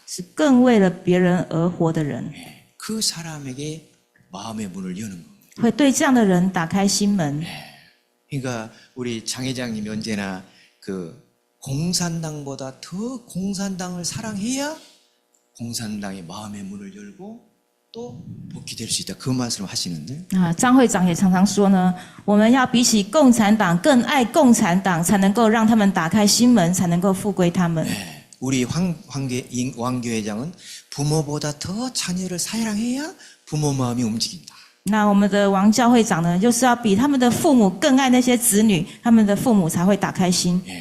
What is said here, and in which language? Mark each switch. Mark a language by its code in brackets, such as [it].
[zh] 是更为了别人而活的人， [ko] 그 사람에게 마음의 문을 여는 겁니다. [zh] 会对这样的人打开心门。 [ko] 그러니까 우리 장 회장님이 언제나 그 공산당보다 더 공산당을 사랑해야 공산당의 마음의 문을 열고 또 복귀 될 수 있다. 그 말씀을 하시는데 [zh] 张会长也常常说呢，我们要比起共产党更爱共产党，才能够让他们打开心门，才能够复归他们。 [ko] 우리 왕교 회장은 부모보다 더 자녀를 사랑해야 부모 마음이 움직인다. [zh] 那我们的王教会长呢，就是要比他们的父母更爱那些子女，他们的父母才会打开心。